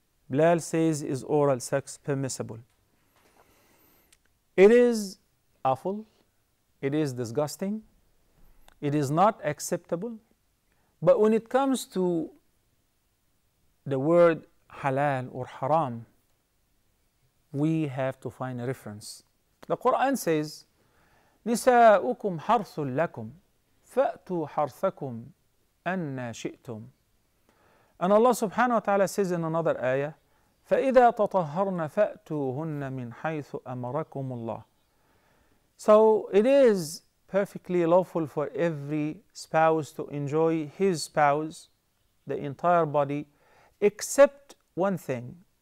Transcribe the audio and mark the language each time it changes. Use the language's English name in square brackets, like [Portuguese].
[English] Bilal says, is oral sex permissible? It is awful, it is disgusting, it is not acceptable, but when it comes to the word halal or haram, we have to find a reference. The Quran says, [Arabic] نساؤكم حرث لكم فأتوا حرثكم أن شئتم. [English] And Allah subhanahu wa ta'ala says in another ayah, [Arabic] فَإِذَا تَطَهَّرْنَ فَأْتُوهُنَّ مِنْ حَيْثُ أَمَرَكُمُ اللَّهُ. [English] So it is perfectly lawful for every spouse to enjoy his spouse, the entire body, except one thing.